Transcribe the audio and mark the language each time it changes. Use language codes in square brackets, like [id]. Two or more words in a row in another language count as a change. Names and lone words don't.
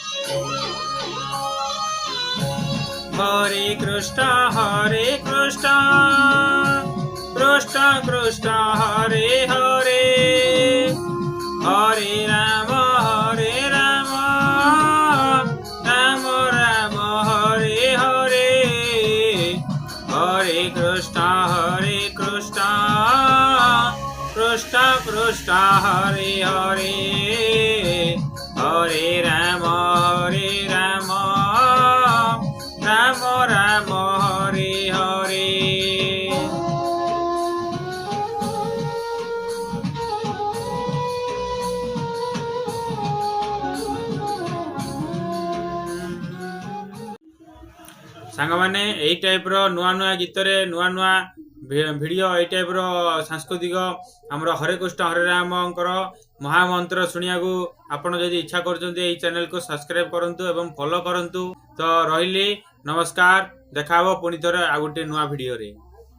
[sa] हरे कृष्ण कृष्ण कृष्ण हरे हरे हरे राम राम राम हरे हरे हरे कृष्ण कृष्ण कृष्ण हरे हरे हरे राम राम राम हरे हरे। [or] ସାଙ୍ଗ ମାନେ ଏଇ ଟାଇପ ର ନୂଆ ନୂଆ ଗୀତ ରେ ନୂଆ ନୂଆ ଭିଡିଓ ଏଇ ଟାଇପ ର ସାଂସ୍କୃତିକ ହମର ହରେ କୃଷ୍ଣ ହରେ ରାମ ମହାମନ୍ତ୍ର ଶୁଣିଆ କୁ ଆପଣ ଯଦି ଇଚ୍ଛା କରୁଛନ୍ତି ଏଇ ଚ୍ୟାନେଲ କୁ ସବସ୍କ୍ରାଇବ କରନ୍ତୁ ଏବଂ ଫଲୋ କରନ୍ତୁ। ତ ରହିଲି ନମସ୍କାର, ଦେଖାବା ପୁଣି ଥରେ ଆଉ ଗୋଟେ ନୂଆ ଭିଡିଓ ରେ।